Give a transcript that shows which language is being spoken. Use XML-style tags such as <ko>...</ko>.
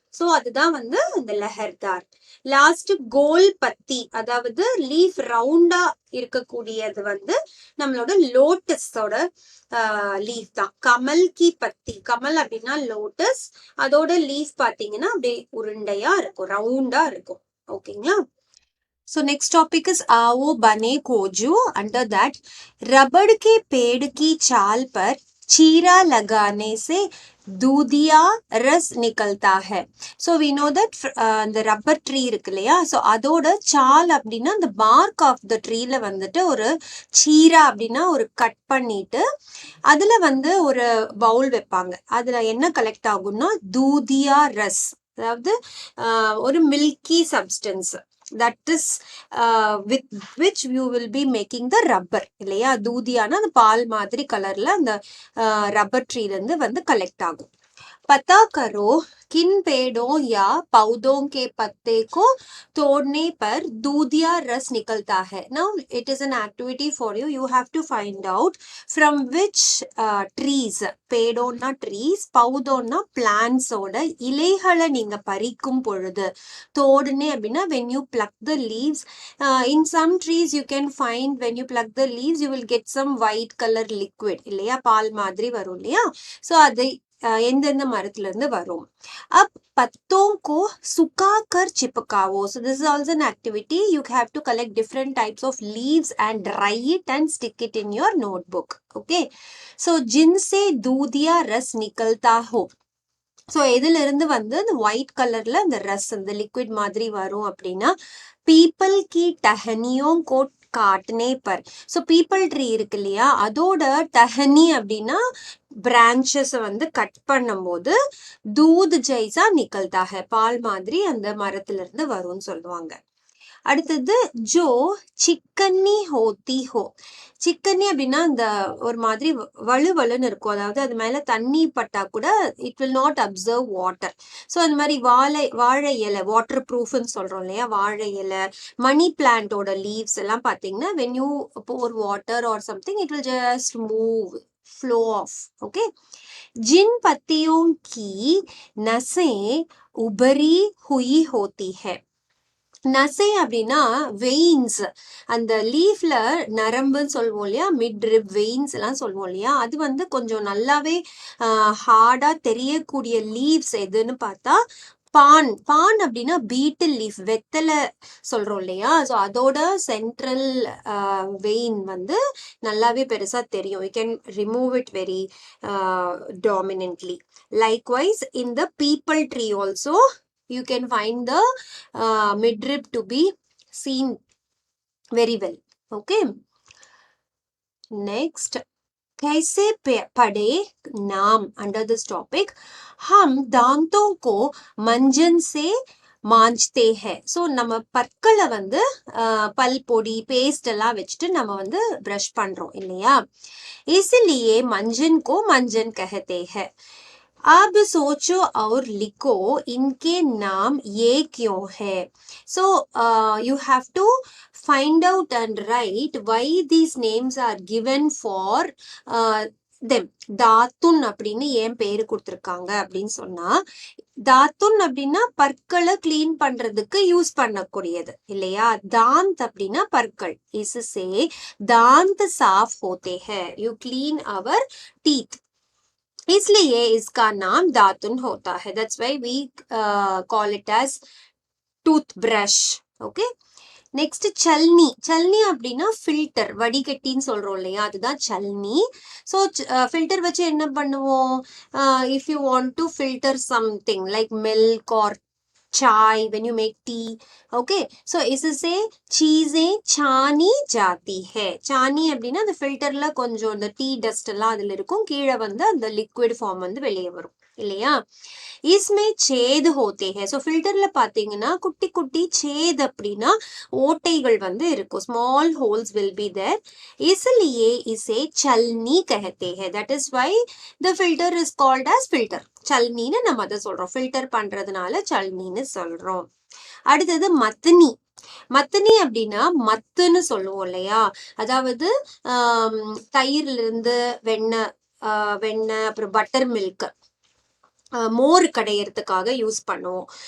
<ta>So அதுதான் வந்து இந்த லெஹர்தார். லாஸ்ட் கோல் பத்தி, அதாவது லீஃப் ரவுண்டா இருக்கக்கூடியது வந்து நம்மளோட லோட்டஸோட லீஃப் தான்.</ta> <hi>கமல் கி பத்தி,</hi> <ta>கமல் அப்படின்னா லோட்டஸ், அதோட லீஃப் பாத்தீங்கன்னா அப்படியே உருண்டையா இருக்கும், ரவுண்டா இருக்கும். ஓகேங்களா.</ta> <en>So next topic is</en> <hi>आओ बने कोजू.</hi> <en>Under that,</en> <hi>रबड़ के पेड़ की छाल पर चीरा लगाने से दूधिया रस निकलता है.</hi> <en>So we know that the rubber tree</en> <ta>இருக்கு இல்லையா, ஸோ அதோட சால் அப்படின்னா அந்த</ta> <en>bark of the tree</en> <ta>ல வந்துட்டு ஒரு சீரா அப்படின்னா ஒரு கட் பண்ணிட்டு அதுல வந்து ஒரு பவுல் வைப்பாங்க. அதுல என்ன கலெக்ட் ஆகும்னா தூதியா ரஸ், அதாவது ஒரு milky substance,</ta> <en>that is with which you will be making the rubber</en> <ta>இல்லையா. தூதியான அந்த பால் மாதிரி கலர்ல அந்த ரப்பர் ட்ரீல இருந்து வந்து கலெக்ட் ஆகும்.</ta> <hi>पता करो किन पेड़ों या पौधों के पत्ते को तोड़ने पर दूधिया रस निकलता है.</hi> <en>Now it is an activity for you. You have to find out from which trees,</en> <ta>பேடோன்னா trees, பௌதோன்னா plans ஓட இலைகளை நீங்க பறிக்கும் பொழுது, தோடுனே அப்படின்னா</ta> <en>when you pluck the leaves, in some trees you can find when you pluck the leaves you will get some white color liquid</en> <ta>இல்லையா, பால் மாதிரி வரும் இல்லையா. ஸோ அதை எந்தெந்த மரத்துல இருந்து வரும்.</ta> <hi>अब पत्तों को सुखाकर चिपकाओ.</hi> <en>So this is also an activity. You have to collect different types of leaves and dry it and stick it in your notebook. Okay. So</en> <hi>जिनसे दूधिया रस निकलता हो.</hi> <ta>ஸோ எதுல இருந்து வந்து அந்த ஒயிட் கலர்ல அந்த ரஸ் அந்த லிக்விட் மாதிரி வரும் அப்படின்னா</ta> <hi>பீப்பிள் கி டஹனியும் code காட்டுனே per.</hi> <ta>So people tree இருக்கு இல்லையா, அதோட டஹனி அப்படின்னா பிரான்ச்சஸ் வந்து கட் பண்ணும் போது</ta> <hi>தூத் ஜெய்சா நிக்கல்தாக,</hi> <ta>பால் மாதிரி அந்த மரத்துல இருந்து வரும்னு சொல்லுவாங்க. அடுத்தது</ta> <hi>ஜோ சிக்கன்னி ஹோத்தி ஹோ.</hi> <ta>சிக்கன்னி அப்படின்னா அந்த ஒரு மாதிரி வலுவலுன்னு இருக்கும், அதாவது அது மேல தண்ணி பட்டா கூட</ta> <en>It will not observe water.</en> <ta>So அந்த மாதிரி வாழை இலை வாட்டர் ப்ரூஃப்னு சொல்றோம் இல்லையா, வாழை இலை, மணி பிளான்ட்டோட லீவ்ஸ் எல்லாம் பார்த்தீங்கன்னா</ta> <en>when you pour water or something it will just move, flow off. Okay.</en> <hi>जिन पत्तियों की नसें उभरी हुई होती है.</hi> <ta>நசை அப்படின்னா வெயின்ஸ், அந்த லீஃப்ல நரம்புன்னு சொல்லுவோம் இல்லையா, மிட் ரிப் வெயின்ஸ் எல்லாம் சொல்லுவோம் இல்லையா, அது வந்து கொஞ்சம் நல்லாவே ஹார்டா தெரியக்கூடிய லீவ்ஸ் எதுன்னு பார்த்தா பான். பான் அப்படின்னா பீட்டில் லீஃப், வெத்தலை சொல்றோம் இல்லையா, ஸோ அதோட சென்ட்ரல் வெயின் வந்து நல்லாவே பெருசா தெரியும்.</ta> <en>You can remove it very dominantly. Likewise in the peepal tree also you can find the midrib to be seen very well. Okay. Next,</en> <hi>कैसे पढ़े नाम.</hi> <en>Under this topic,</en> <hi>हम दांतों को मंजन से மாஞ்சித்தே ஹே.</hi> <ta>ஸோ நம்ம பற்களை வந்து பல் பொடி பேஸ்ட் எல்லாம் வச்சுட்டு நம்ம வந்து ப்ரஷ் பண்றோம் இல்லையா.</ta> <hi>इसलिए मंजन को मंजन कहते हैं. अब सोचो और लिखो इनके नाम ये क्यों है.</hi> <en>So you have to find out and write why these names are given for them.</en> <ta>தாத்துன் அப்படின்னு ஏன் பேரு கொடுத்துருக்காங்க அப்படின்னு சொன்னா, தாத்துன் அப்படின்னா பற்களை கிளீன் பண்றதுக்கு யூஸ் பண்ணக்கூடியது இல்லையா. தாந்த் அப்படின்னா பற்கள்.</ta> <hi>इससे दांत साफ होते हैं.</hi> <en>You clean our teeth.</en> <hi>इसलिए इसका नाम दातुन होता है.</hi> <en>That's why we call it as toothbrush. Okay. Next சல்னி.</en> <ta>சல்னி அப்படின்னா ஃபில்டர், வடிகட்டின்னு சொல்றோம் இல்லையா, அதுதான் சல்னி. ஸோ ஃபில்டர் வச்சு என்ன பண்ணுவோம்,</ta> <en>If you want to filter something like milk or chai when you make tea. Okay, so</en> <hi>इससे चीजें छानी जाती है.</hi> <ta>छानी அப்படின்னா அந்த ஃபில்டர்ல கொஞ்சம் அந்த டீ டஸ்ட் எல்லாம் அதுல இருக்கும், கீழே வந்து அந்த லிக்விட் ஃபார்ம் வந்து வெளியே வரும் இல்லையா.</ta> <hi>इसमें छेद होते हैं.</hi> <ta>ஸோ ஃபில்டர்ல பாத்தீங்கன்னா குட்டி குட்டி छेद அப்படின்னா ஓட்டைகள் வந்து இருக்கும்,</ta> <en>Small holes will be there.</en> <hi>इसलिए इसे छलनी कहते हैं.</hi> <en>that is why the filter is called as filter.</en> <ta>சல்னின்னு நம்ம அதை சொல்றோம், ஃபில்டர் பண்றதுனால சல்னின்னு சொல்றோம். அடுத்தது மத்தனி. மத்தனி அப்படின்னா மத்துன்னு சொல்லுவோம் இல்லையா, அதாவது தயிர்ல இருந்து வெண்ணெய் அப்புறம் பட்டர் மில்க், மோர் கடையறதுக்காக யூஸ் பண்ணுவோம்.</ta>